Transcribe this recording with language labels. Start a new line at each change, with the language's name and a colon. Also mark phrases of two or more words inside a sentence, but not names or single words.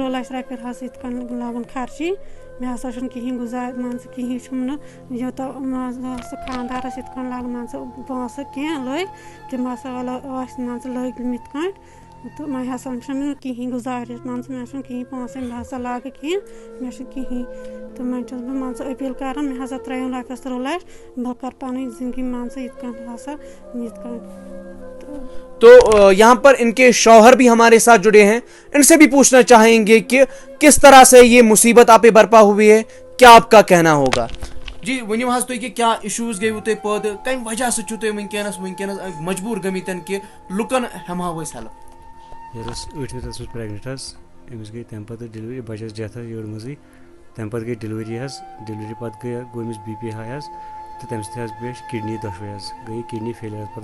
Kashmiri: 13 لَچھ رۄپیہِ ہسا یِتھ کٔنۍ لگان خرچی مےٚ ہسا چھُنہٕ کِہیٖنۍ گُزار کِہیٖنۍ چھُم نہٕ یوٗتاہ سُہ خانٛدارَس یِتھ کٔنۍ لَگہٕ پونٛسہٕ کینٛہہ لٔگۍ تِم ہسا ٲسۍ لٔگۍ یِتھ کٔنۍ تہٕ وۄنۍ ہسا چھُنہٕ مےٚ کِہیٖنۍ گُزٲرِش مےٚ چھُنہٕ کِہیٖنۍ پونٛسہٕ مےٚ ہسا لاگہٕ کینٛہہ مےٚ چھُنہٕ کِہیٖنۍ تہٕ وۄنۍ چھَس بہٕ أپیٖل کران مےٚ ہسا ترٛٲیِو رۄپیَس 13 لَچھ بہٕ کَرٕ پَنٕنۍ زِندگی یِتھ کٔنۍ ہسا یِتھ کٔنۍ۔
Urdu: تو یہاں پر ان کے شوہر بھی ہمارے ساتھ جڑے ہیں، ان سے بھی پوچھنا چاہیں گے کہ کس طرح سے یہ مصیبت آپ پہ برپا ہوئی ہے، کیا آپ کا کہنا ہوگا؟
Kashmiri: جی ونیو حظ تُہۍ کہ کیا ایشوز گٔیوٕ تۄہہِ پٲدٕ، کمہِ وجہ سۭتۍ چھُو تُہۍ وٕنکٮ۪نس مجبوٗر گٔمٕتۍ کہ لُکن ہٮ۪مہو أسۍ ہیلپ؟ یہ ٲس 8مہِ رٮ۪تَس منٛز پریگنٹ حظ، أمِس گٔے تَمہِ پَتہٕ ڈِلؤری بَچَس ڈیتھ حظ یٔڈ منٛزٕے، تَمہِ پَتہٕ گٔے ڈِلؤری حظ، ڈِلؤری پَتہٕ گوٚو أمِس BP ہاے حظ تہٕ تَمہِ سۭتۍ حظ پیش کِڈنی دۄشوے حظ گٔے
English: kidney failure
Kashmiri: حظ۔